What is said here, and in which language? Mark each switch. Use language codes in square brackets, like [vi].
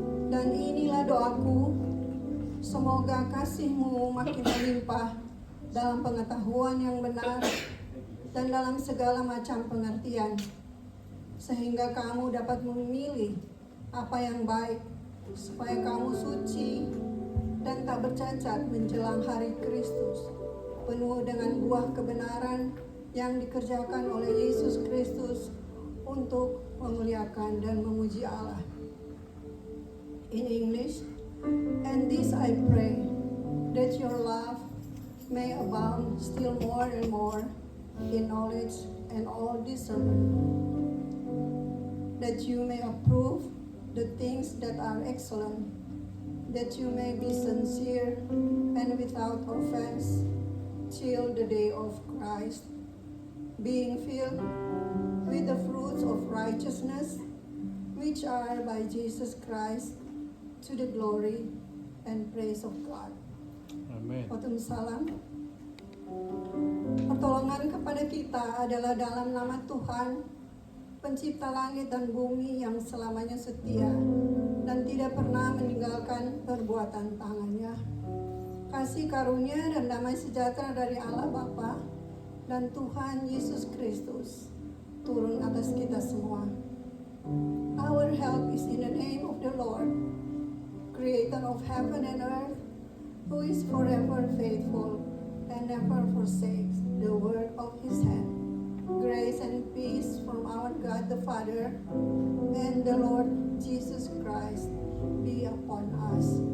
[id] Dan inilah doaku, semoga kasih-Mu makin melimpah dalam pengetahuan yang benar dan dalam segala macam pengertian, sehingga kamu dapat memilih apa yang baik, supaya kamu suci dan tak bercacat menjelang hari Kristus, penuh dengan buah kebenaran yang dikerjakan oleh Yesus Kristus untuk memuliakan dan memuji Allah. [en] In English, and this I pray, that your love may abound still more and more in knowledge and all discernment, that you may approve the things that are excellent, that you may be sincere and without offense till the day of Christ, being filled with the fruits of righteousness, which are by Jesus Christ, to the glory and praise of God. [id] Amin. Waalaikumsalam. Pertolongan kepada kita adalah dalam nama Tuhan, pencipta langit dan bumi yang selamanya setia dan tidak pernah meninggalkan perbuatan tangannya. Kasih karunia dan damai sejahtera dari Allah Bapa dan Tuhan Yesus Kristus turun atas kita semua. [en] Our help is in the name of the Lord, Creator of heaven and earth, who is forever faithful and never forsakes the work of His hand. Grace and peace from our God the Father and the Lord Jesus Christ be upon us.